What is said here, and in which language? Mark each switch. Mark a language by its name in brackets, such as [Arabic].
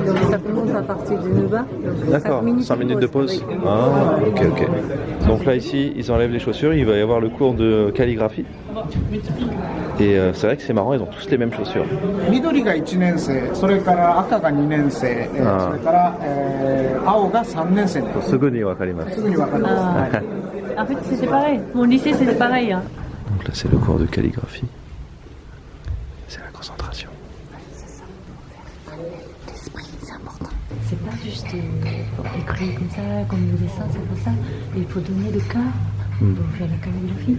[French] Ça commence à partir de 9h. D'accord, 5 minutes de pause. Ah, ok. Donc là, ici, ils enlèvent les chaussures, il va y avoir le cours de calligraphie. Et c'est vrai que c'est marrant, ils ont tous les mêmes chaussures. [Japanese] 緑が1年生、それから赤が2年生、それから青が3年生。すぐにわかります。すぐにわかります。 [French] En fait, c'était pareil. Mon lycée, c'était pareil. Donc là, c'est le cours de calligraphie. C'est la concentration. L'esprit, c'est important. C'est pas juste pour écrire comme ça, comme le dessin, c'est pas ça. Il faut donner le cœur pour faire la calligraphie.